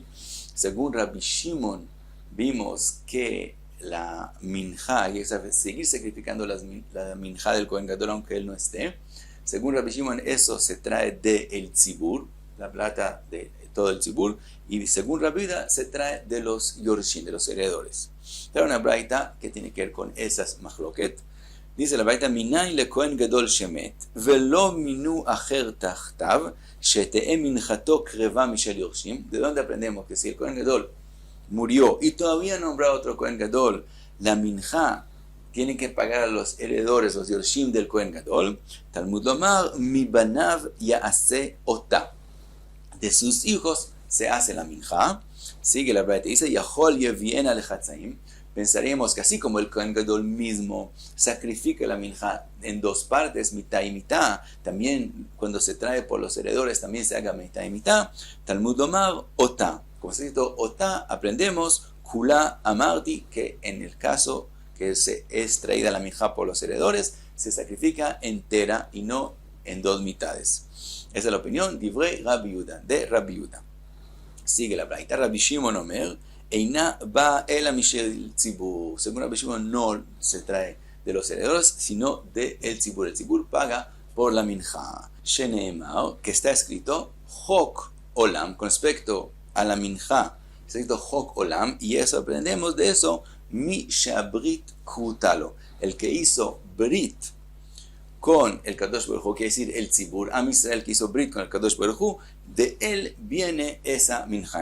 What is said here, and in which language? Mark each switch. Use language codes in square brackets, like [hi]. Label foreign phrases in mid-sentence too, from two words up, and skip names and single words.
[es] Según Rabbi Shimon, vimos que la minjá, hay que seguir sacrificando la minjá del Cohen Gadol aunque él no esté. Según Rabbi Shimon, eso se trae del tzibur, la plata de todo el tzibur, y según Rabbi Yehuda se trae de los yorshim, de los heredores. Trae una braita que tiene que ver con esas machloket. Dice la braita, [he] מניין לכהן גדול שמת, ולא מינו אחר תחתיו, שתהא מנחתו קריבה משל יורשים. [es] ¿De dónde aprendemos que si el Cohen Gadol murió y todavía nombrado otro Cohen Gadol, la minjá tiene que pagar a los heredores, los yorshim del Cohen Gadol? [he] תלמוד לומר, מבניו יעשה אותה. [es] De sus hijos se hace la minjá. Sigue la braita, dice, [he] יכול יביאנה לחצאים. [es] Pensaríamos que así como el Cohen Gadol mismo sacrifica la minjá en dos partes, mitad y mitad, también cuando se trae por los heredores también se haga mitad y mitad. [he] תלמוד לומר, אותה. [es] Como se dice ota, aprendemos [he] כולה אמרתי, [es] que en el caso que se es traída la minjá por los heredores, se sacrifica entera y no en dos mitades. Esa es la opinión [he] דברי רבי יהודה, [es] de Rabbi Yehuda. Sigue la braita, [he] רבי שמעון אומר, אינה באה אלא משל ציבור. [es] Según Rabbi Shimon no se trae de los heredores, sino de el tzibur. El tzibur paga por la minjá. Sheneemar, que está escrito [he] חוק עולם, [es] con respecto a la minjá, está escrito [he] חוק עולם, [es] y eso aprendemos de eso, [he] מי שברית כרותה לו, [es] el que hizo brit con el [he] קדוש ברוך הוא, [es] quiere decir el tzibur, Am Israel que hizo brit con el [he] קדוש ברוך הוא, [es] de él viene esa minjá.